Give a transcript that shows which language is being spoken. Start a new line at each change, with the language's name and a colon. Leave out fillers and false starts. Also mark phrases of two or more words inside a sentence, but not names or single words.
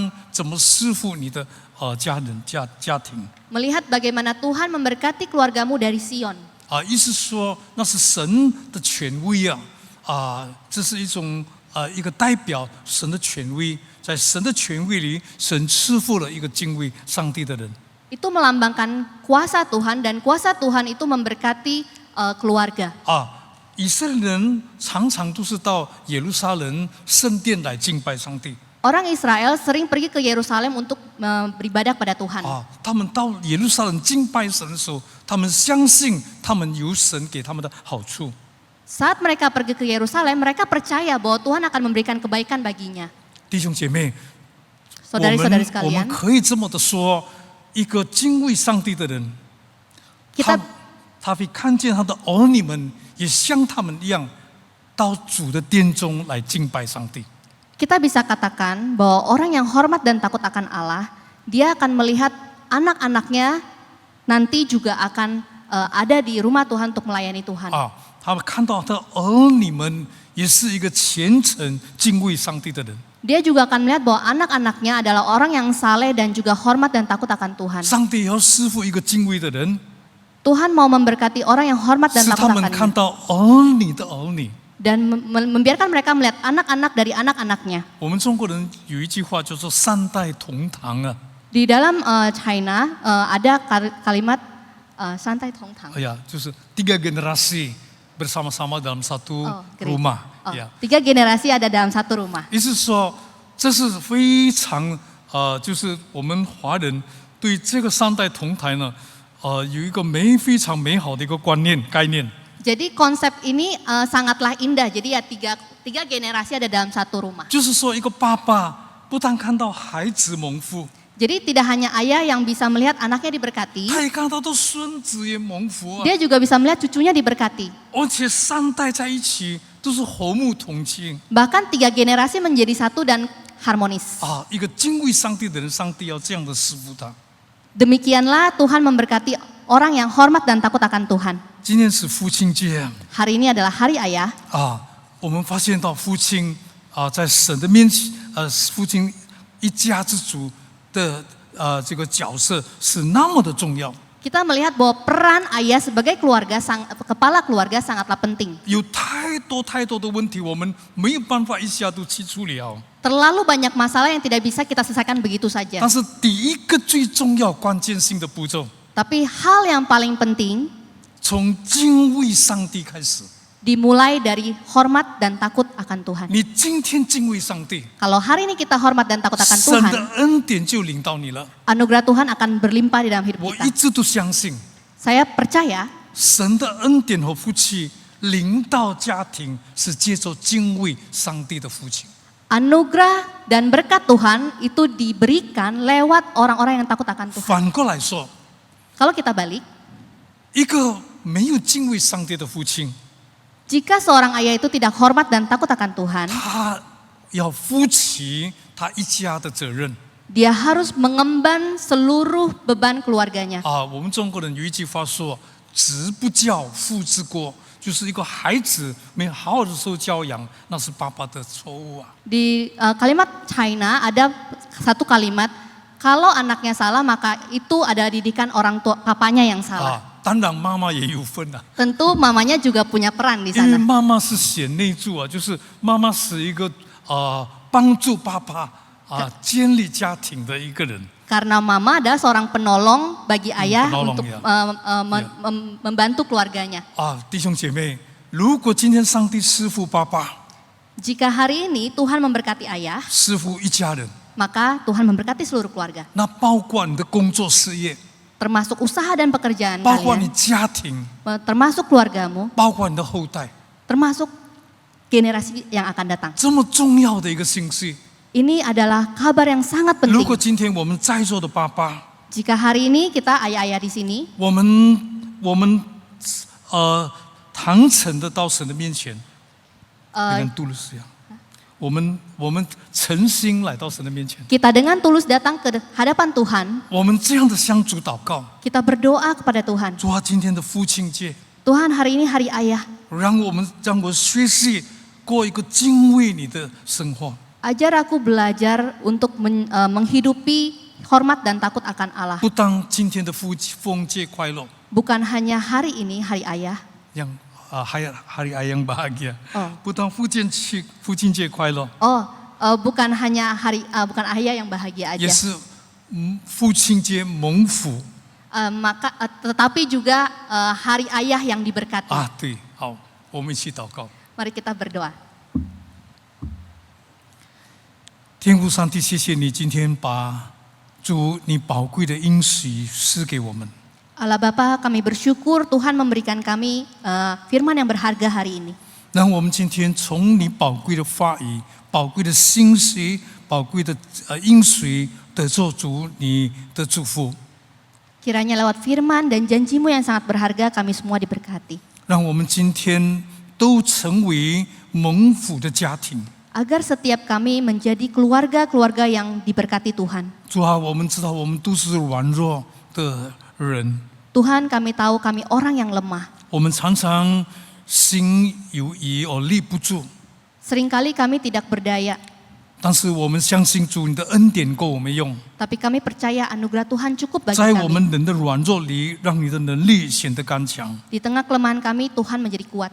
Chinese: 啊，看到上帝从西安怎么赐福你的家庭。
Indonesian: Melihat bagaimana Tuhan memberkati keluargamu dari Sion.
Chinese: 意思说那是神的权威这是一个代表神的权威，在神的权威里，神赐福了一个敬畏上帝的人。
Indonesian: Itu melambangkan kuasa Tuhan dan kuasa Tuhan itu memberkati keluarga.
Chinese: 以色列人常常都是到耶路撒冷圣殿来敬拜上帝。
Indonesian: Orang Israel sering pergi ke Yerusalem untuk beribadah pada Tuhan.
Chinese: 他们到耶路撒冷敬拜神的时候，他们相信他们有神给他们的好处。
Indonesian: Saat mereka pergi ke Yerusalem, mereka percaya bahwa Tuhan akan memberikan kebaikan baginya.
Chinese: 弟兄姐妹，
Indonesian: Saudari-saudari
Chinese: 我们
Indonesian: sekalian,
Chinese: 可以这么的说，一个敬畏上帝的人，
Indonesian: kita
Chinese: 他会看见他的儿女们也像他们一样，到主的殿中来敬拜上帝。
Indonesian: kita bisa katakan bahwa orang yang hormat dan takut akan Allah, dia akan melihat anak-anaknya nanti juga akan ada di rumah Tuhan untuk melayani Tuhan.
Chinese: 他们看到他的儿女们也是一个虔诚敬畏上帝的人。
Indonesian: Dia juga akan melihat bahwa anak-anaknya adalah orang yang saleh dan juga hormat dan takut akan Tuhan.
Chinese: 上帝也要赐福一个敬畏的人，
Indonesian: Tuhan mau memberkati orang yang hormat dan
Chinese: 使
Indonesian: takut
Chinese: 他们看
Indonesian: akan-Nya
Chinese: 到儿女的儿女。
Indonesian: dan membiarkan mereka melihat anak-anak dari anak-anaknya.
Chinese: 我们中国人有一句话叫做“三代同堂”
Indonesian: Di dalam China ada kalimat santai tongtang. 就是 tiga generasi bersama-sama dalam satu rumah。 Tiga generasi ada dalam satu rumah.
Chinese: 意思是说，这是非常就是我们华人对这个三代同台呢，有一个非常美好的一个概念。
Indonesian: Jadi konsep ini sangatlah indah. Jadi ya tiga generasi ada dalam satu rumah.
Chinese: 就是说，一个爸爸不但看到孩子蒙福，
Indonesian: Jadi tidak hanya ayah yang bisa melihat anaknya diberkati,
Chinese: 他也看到的孙子也蒙福
Indonesian: dia juga bisa melihat cucunya diberkati.
Chinese: 而且三代在一起都是和睦同庆。
Indonesian: Bahkan tiga generasi menjadi satu dan harmonis.
Chinese: 一个敬畏上帝的人，上帝要这样的赐福他。
Indonesian: Demikianlah Tuhan memberkati orang yang hormat dan takut akan Tuhan.
Chinese: 今天是父亲节
Indonesian: Hari ini adalah hari ayah.
Chinese: 我们发现到父亲在神的面前，父亲一家之主的这个角色是那么的重要。
Indonesian: Kita melihat bahwa peran ayah sebagai kepala keluarga sangatlah penting.
Chinese: 有太多的问题，我们没有办法一下都去处理。
Indonesian: Terlalu banyak masalah yang tidak bisa kita selesaikan begitu saja.
Chinese: 但是第一个最重要、关键性的步骤，
Indonesian: Tapi hal yang paling penting
Chinese: 从敬畏上帝开始。
Indonesian: dimulai dari hormat dan takut akan Tuhan.
Chinese: 你今天敬畏上帝，
Indonesian: Kalau hari ini kita hormat dan takut akan
Chinese: 神
Indonesian: Tuhan,
Chinese: 的恩典就领到你了。
Indonesian: anugerah Tuhan akan berlimpah di dalam hidup
Chinese: 我
Indonesian: kita.
Chinese: 一直都相信，
Indonesian: Saya percaya
Chinese: 神的恩典和福气临到家庭，是借着敬畏上帝的父亲。
Indonesian: anugerah dan berkat Tuhan itu diberikan lewat orang-orang yang takut akan Tuhan.
Chinese: 反过来说，
Indonesian: Kalau kita balik,
Chinese: 一个没有敬畏上帝的父亲，
Indonesian: jika seorang ayah itu tidak hormat dan takut akan Tuhan,
Chinese: 他要负起他一家的责任。
Indonesian: dia harus mengemban seluruh beban keluarganya.
Chinese: 我们中国人有一句话说：“子不教，父之过。” 就是一个孩子没有好好的受教养，那是爸爸的错误。
Indonesian: Di kalimat China ada satu kalimat, kalau anaknya salah maka itu adalah didikan orang tua papanya yang salah.
Chinese: 当然妈妈也有份。
Indonesian: Tentu mamanya juga punya peran di
Chinese: 因为
Indonesian: sana.
Chinese: 妈妈是贤内助，就是妈妈是一个帮助爸爸建立家庭的一个人。
Indonesian: Karena mama adalah seorang penolong bagi ayah penolong, untuk ya. membantu keluarganya.
Chinese: 弟兄姐妹，如果今天上帝赐福爸爸，
Indonesian: Jika hari ini Tuhan memberkati ayah,
Chinese: 赐福一家人，
Indonesian: maka Tuhan memberkati seluruh keluarga.
Chinese: 那包括你的工作事业，
Indonesian: Termasuk usaha dan pekerjaan
Chinese: 包括你
Indonesian: kalian,
Chinese: 家庭，
Indonesian: termasuk keluargamu,
Chinese: 包括你的后代，
Indonesian: termasuk generasi yang akan datang.
Chinese: 这么重要的一个信息。
Indonesian: Ini adalah kabar yang sangat
Chinese: 如果
Indonesian: penting.
Chinese: 今天我们在座的爸爸，
Indonesian: Jika hari ini kita ayah-ayah di sini,
Chinese: 我们坦诚的到神的面前，你看杜律师呀，我们诚心来到神的面前，
Indonesian: kita dengan tulus datang ke hadapan Tuhan,
Chinese: 我们这样的向主祷告。
Indonesian: kita berdoa kepada Tuhan.
Chinese: 主啊，今天的父亲节，
Indonesian: Tuhan hari ini hari ayah,
Chinese: 让我学习过一个敬畏你的生活。
Indonesian: ajar aku belajar untuk menghidupi hormat dan takut akan Allah.
Chinese: 不当今天的父亲节快乐，
Indonesian: Bukan hanya hari ini, hari ayah. yang hari ayah yang bahagia. Oh.
Chinese: 不当父亲节快乐，
Indonesian: Bukan hanya bukan ayah yang bahagia
Chinese: 也
Indonesian: aja.
Chinese: 是父亲节蒙福
Indonesian: Tetapi juga hari ayah yang diberkati.
Chinese: 啊！对，好，我们一起祷告。
Indonesian: Mari kita berdoa.
Chinese: 天父上帝，谢谢你今天把主你宝贵的应许赐给我们。
Indonesian: Allah Bapa, kami bersyukur Tuhan memberikan kami firman yang berharga hari ini.
Chinese: 让我们今天从你宝贵的话语、宝贵的信息、宝贵的应许得做主你的祝福。
Indonesian: Kiranya lewat firman dan janjimu yang sangat berharga kami semua diberkati.
Chinese: 让我们今天都成为蒙福的家庭。
Indonesian: Agar setiap kami menjadi keluarga-keluarga yang diberkati Tuhan.
Chinese: 主啊，我们知道我们都是软弱的人，
Indonesian: Tuhan, kami tahu kami orang yang lemah.
Chinese: 我们常常心有余而力不足。
Indonesian: Seringkali kami tidak berdaya,
Chinese: 但是我们相信主，你的恩典够我们用，
Indonesian: tapi kami percaya anugerah Tuhan cukup bagi
Chinese: 在我
Indonesian: kami.
Chinese: 们人的软弱里，让你的能力显得刚强。
Indonesian: Di tengah kelemahan kami, Tuhan menjadi kuat.